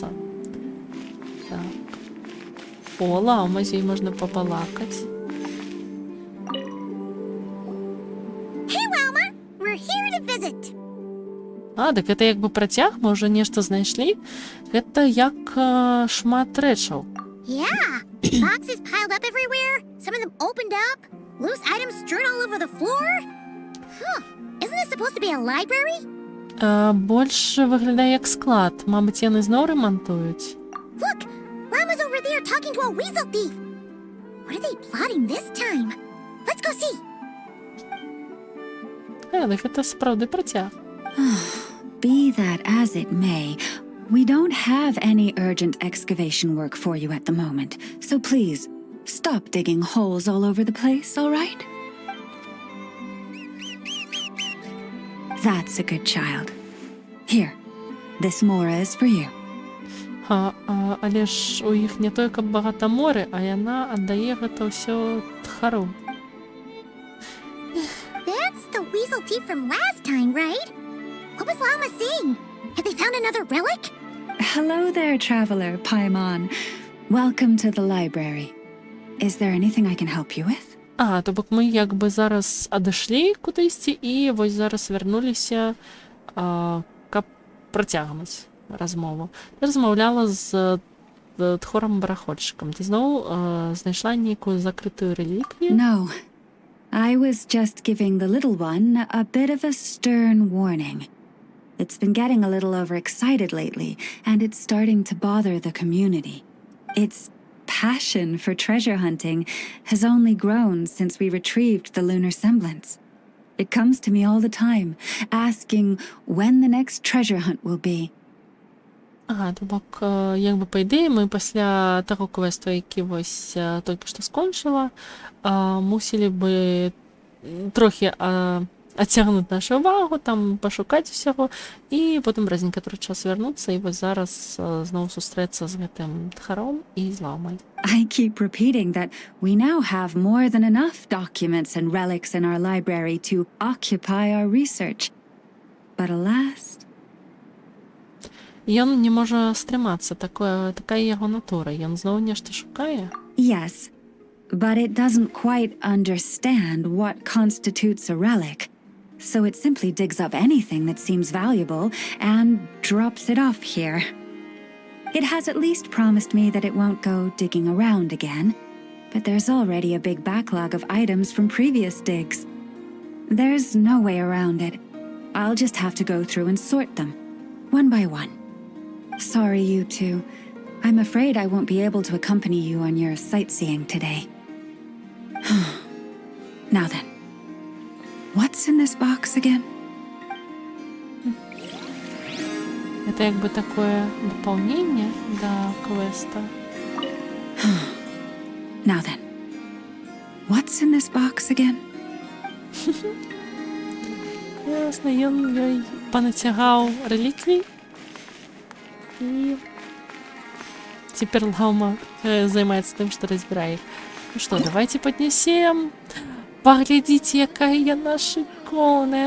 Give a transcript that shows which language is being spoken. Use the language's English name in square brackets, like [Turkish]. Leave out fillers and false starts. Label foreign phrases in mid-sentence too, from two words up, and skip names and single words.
[Belarusian] Так. О, лаўма, з ёй можна пабалакаць. [English] Hey, Wilma. We're here to visit. [Belarusian] Так гэта як бы працяг, мы ўжо нешта знайшлі. Гэта як шмат рэчаў. [English] Yeah. Boxes piled up everywhere. Some of them opened up. Loose items strewn all over the floor. Huh. Isn't this supposed to be a library? [Belarusian] Больш выглядае як склад. Мабыць, яны зноў рамантуюць. [English] Look, Llama's over there talking to a weasel thief. What are they plotting this time? Let's go see. [Belarusian] Дык гэта сапраўды працяг. [English] Be that as it may, we don't have any urgent excavation work for you at the moment, so please, stop digging holes all over the place, all right? That's a good child. Here, this mora is for you. [Belarusian] Але ж у іх не той, каб багата моры, а яна аддае гэта ўсё тхару. [English] That's the weasel thief from last time, right? What was Llama saying? Have they found another relic? Hello there, traveler, Paimon. Welcome to the library. Is there anything I can help you with? [Belarusian] То бок мы як бы зараз адышлі кудысьці і вось зараз вярнуліся, каб працягнуць размову. Ты размаўляла з тхорам-барахольшчыкам. Ты зноў знайшла нейкую закрытую рэліквію? [English] No. I was just giving the little one a bit of a stern warning. It's been getting a little overexcited lately, and it's starting to bother the community. It's passion for treasure hunting has only grown since we retrieved the lunar semblance. It comes to me all the time, asking when the next treasure hunt will be. [Belarusian] Ага, то бок, як бы па ідэі мы пасля таго квесту, які вось толькі што скончыла, мусілі бы трохі адцягнуць нашу ўвагу, там пашукаць усяго, і потым праз некаторы час вярнуцца, і вось зараз зноў сустрэцца з гэтым тхаром і з ламай. [English] I keep repeating that we now have more than enough documents and relics in our library to occupy our research. But alas, [Belarusian] Ён не можа стрымацца, такая яго натура. Ён зноў нешта шукае. [English] yes, but it doesn't quite understand what constitutes a relic. So it simply digs up anything that seems valuable and drops it off here. It has at least promised me that it won't go digging around again, but there's already a big backlog of items from previous digs. There's no way around it. I'll just have to go through and sort them, one by one. Sorry, you two. I'm afraid I won't be able to accompany you on your sightseeing today. Now then, what's in this box again? [Belarusian] Это як бы такое дапаўненне да квеста. [English] Now then, what's in this box again? [Belarusian] Ясна, ён ёй панацягаў рэліквій, і цяпер лама займаецца тым, што разбірае іх. Ну што, давайте паднясем. Паглядзіце, якая яна шыкоўная.